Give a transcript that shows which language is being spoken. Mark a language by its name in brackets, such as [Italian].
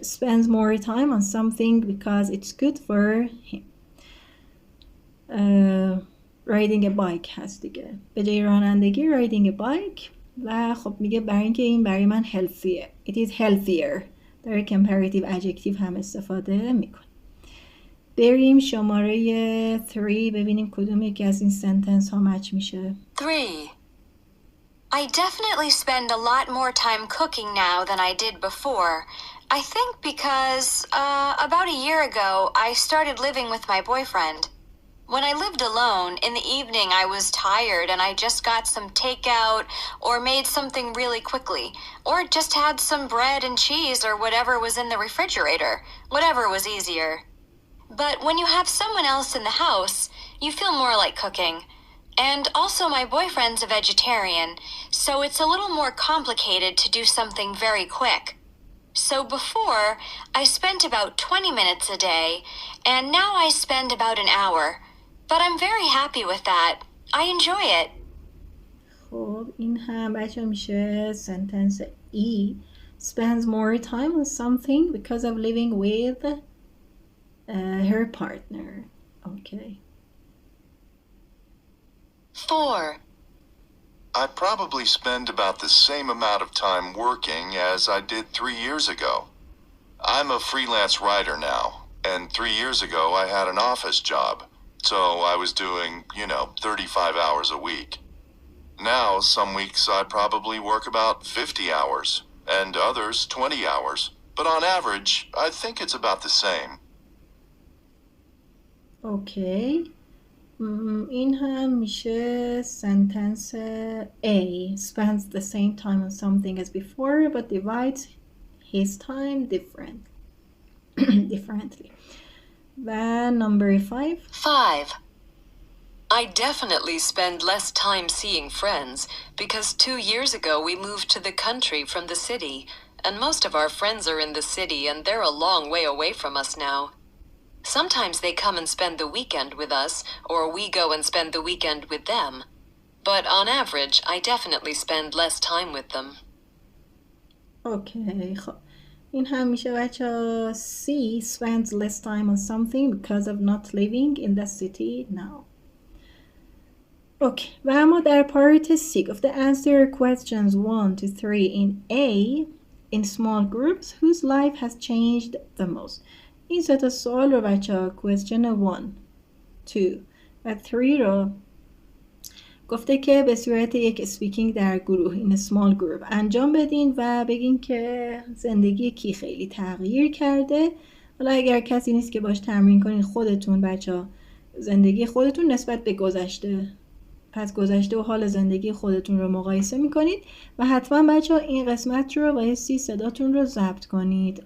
[English] Spends more time on something because it's good for him. riding a bike [Persian] هست دیگه، به جای رانندگی [English] riding a bike. [Persian] و خب میگه برای اینکه این برای من healthier. [English] It is healthier. [Persian] داره comparative adjective هم استفاده میکنه. بریم شماره 3 ببینیم کدوم یکی از این سنتنس ها مچ میشه. [English] 3. I definitely spend a lot more time cooking now than I did before. I think because, about a year ago, I started living with my boyfriend. When I lived alone, in the evening I was tired and I just got some takeout or made something really quickly, or just had some bread and cheese or whatever was in the refrigerator, whatever was easier. But when you have someone else in the house, you feel more like cooking. And also my boyfriend's a vegetarian, so it's a little more complicated to do something very quick. So before, I spent about 20 minutes a day, and now I spend about an hour. But I'm very happy with that. I enjoy it. [Persian] خب این هم بچه میشه sentence E. [English] Spends more time on something because of living with her partner. Okay. 4. I probably spend about the same amount of time working as I did 3 years ago. I'm a freelance writer now, and 3 years ago I had an office job, so I was doing, 35 hours a week. Now, some weeks I probably work about 50 hours, and others 20 hours, but on average, I think it's about the same. Okay. [Persian] این هم میشه sentence A. [English] Spends the same time on something as before but divides his time differently. [Persian] و number 5. [English] 5. I definitely spend less time seeing friends because 2 years ago we moved to the country from the city, and most of our friends are in the city and they're a long way away from us now. Sometimes they come and spend the weekend with us, or we go and spend the weekend with them. But on average, I definitely spend less time with them. [Persian] Okay. خب این هم میشه بچه C. [English] Spends less time on something because of not living in the city now. Okay. [Persian] و اما در part C گفته [English] answer questions 1 to 3 in A in small groups whose life has changed the most. [Persian] این سه تا سوال رو بچه ها question 1 2 و 3 رو گفته که به صورت یک اسپیکینگ در گروه این small group انجام بدین و بگین که زندگی کی خیلی تغییر کرده. حالا اگر کسی نیست که باش تمرین کنین خودتون بچه ها زندگی خودتون نسبت به گذشته، پس گذشته و حال زندگی خودتون رو مقایسه میکنید و حتما بچه ها این قسمت رو بایستی صداتون رو ضبط کنید.